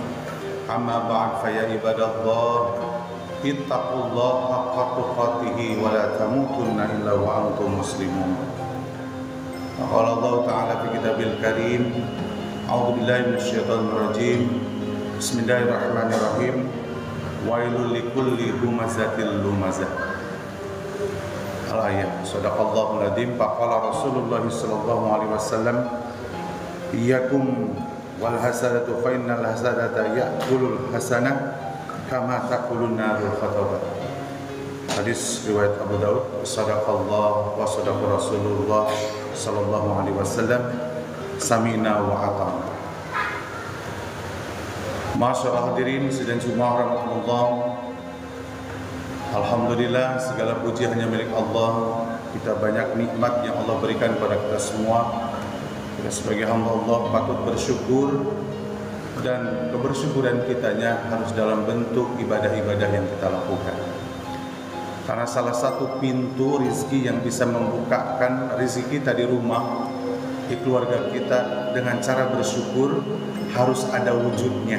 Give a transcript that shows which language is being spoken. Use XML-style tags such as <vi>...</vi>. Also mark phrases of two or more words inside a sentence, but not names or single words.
<ar>أما بعد فيا عباد الله اتقوا الله حق تقاته ولا تموتن إلا وأنتم مسلمون. قال الله تعالى في الكتاب الكريم أعوذ بالله من الشيطان الرجيم. بسم الله الرحمن الرحيم ويل لكل همزة لمزة. الآية صدق الله العظيم. فقال رسول الله صلى الله عليه وسلم إياكم والحسد فإن الحسد يأكل الحسنات كما تأكل النار الحطب.</ar> <id>Hadis riwayat Abu Daud.</id> <ar>صدق الله وصدق رسول الله صلى الله عليه وسلم. سمعنا وأطعنا.</ar> <id>Masyaallah hadirin sidang Jumat rahmatullah. Alhamdulillah, segala puji hanya milik Allah. Kita banyak nikmat yang Allah berikan kepada kita semua. Kita sebagai hamba Allah patut bersyukur, dan kebersyukuran kitanya harus dalam bentuk ibadah-ibadah yang kita lakukan. Karena salah satu pintu rezeki yang bisa membukakan rezeki kita di rumah, di keluarga kita, dengan cara bersyukur harus ada wujudnya.</id>